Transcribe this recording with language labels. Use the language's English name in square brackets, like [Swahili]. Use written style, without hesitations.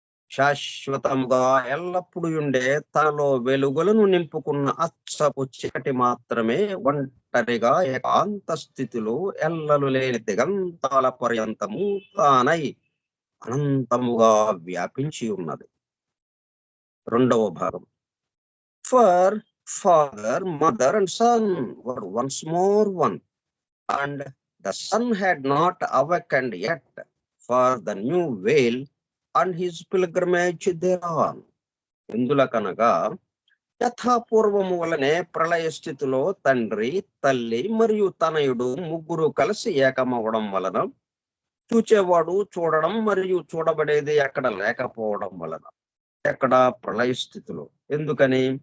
[Telugu] శాశ్వతముగా ఎల్లప్పుడూ ఉండే తనలో వెలుగులను నింపుకున్న అచ్చపు చీకటి మాత్రమే ఒంటరిగా ఏకాంత స్థితిలో ఎల్లలు లేని దిగంతాల పర్యంతము తానై అనంతముగా వ్యాపించి ఉన్నది. 2వ భాగం, [English] For father, mother and son were once more one, and the son had not awakened yet for the new veil and his pilgrimage thereon. [Telugu] ఎందులకనగా యథాపూర్వము వలనే ప్రళయ స్థితిలో తండ్రి, తల్లి మరియు తనయుడు ముగ్గురు కలిసి ఏకమవడం వలన చూచేవాడు చూడడం మరియు చూడబడేది అక్కడ లేకపోవడం వలన. ఎక్కడ? ప్రళయ స్థితిలో. ఎందుకని?